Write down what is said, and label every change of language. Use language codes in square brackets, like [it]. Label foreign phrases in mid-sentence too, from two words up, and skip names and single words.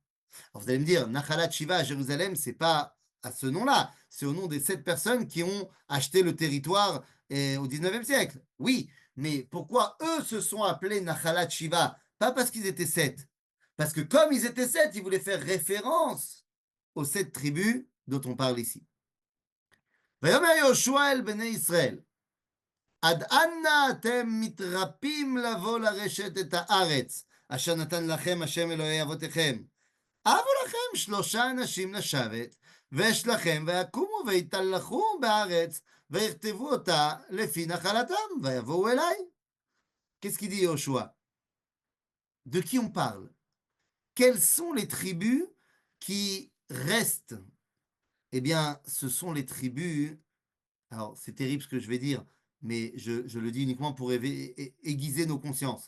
[fr] Alors vous allez me dire, Nachalat Shiva à Jérusalem, c'est pas à ce nom-là, c'est au nom des 7 personnes qui ont acheté le territoire au 19e siècle. Oui, mais pourquoi eux se sont appelés Nachalat Shiva? Pas parce qu'ils étaient 7. Parce que comme ils étaient 7, ils voulaient faire référence aux 7 tribus dont on parle ici. [he] ויאמר יהושע אל בני ישראל, עד אנה אתם מתרפים לבוא לרשת את הארץ, אשר נתן לכם השם אלוהי אבותיכם. הבו לכם 3 אנשים לשבת, ויש לכם ויקומו ויתהלכו בארץ, ויכתבו אותה לפי נחלתם, ויבואו אליי. [fr] Qu'est-ce qu'il dit Yoshua? De qui on parle? quelles sont les tribus qui restent? Eh bien, ce sont les tribus, alors c'est terrible ce que je vais dire, mais je le dis uniquement pour aiguiser nos consciences.